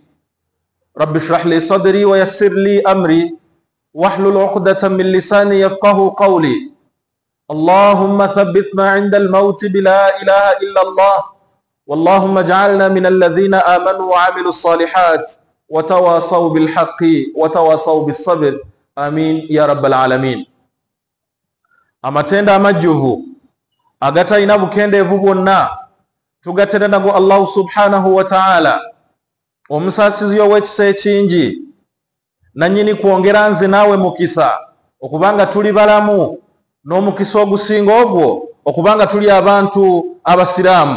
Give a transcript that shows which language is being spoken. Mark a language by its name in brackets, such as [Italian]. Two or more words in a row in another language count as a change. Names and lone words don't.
[Arabic] رب اشرح لي صدري ويسر لي أمري واحلل عقدة من لساني يفقه قولي. اللهم ثبتنا عند الموت بلا إله إلا الله، واللهم اجعلنا من الذين آمنوا وعملوا الصالحات وتواصوا بالحق وتواصوا بالصبر، آمين يا رب العالمين. [Ganda] amatenda amajjuvu agatalina bukendeevu bwonna tugatera nago [Arabic] الله سبحانه وتعالى, [Ganda] omusaasizi ow'ekisa ekingi, nannyini kwongera nze naawe mukisa okubanga tuli balamu, n'omukisa ogusinga ogwo okubanga tuli abantu abasiraamu.